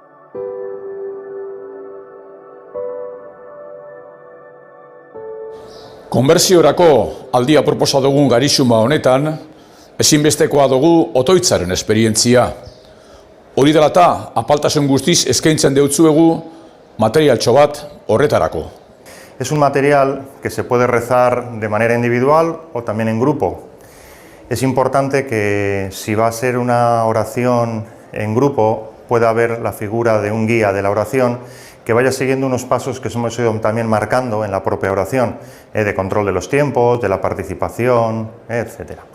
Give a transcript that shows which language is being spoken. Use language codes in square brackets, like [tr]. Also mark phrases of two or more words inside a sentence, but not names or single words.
[eu] Konbertsiorako aldia proposa dugun garisuma honetan, ezinbestekoa dugu otoitzaren esperientzia. Hori dela eta apaltasun guztiz eskaintzen deutzuegu materialtxo bat horretarako. [es] Es un material que se puede rezar de manera individual o también en grupo. Es importante que si va a ser una oración en grupo pueda haber la figura de un guía de la oración que vaya siguiendo unos pasos que hemos ido también marcando en la propia oración, de control de los tiempos, de la participación, etc.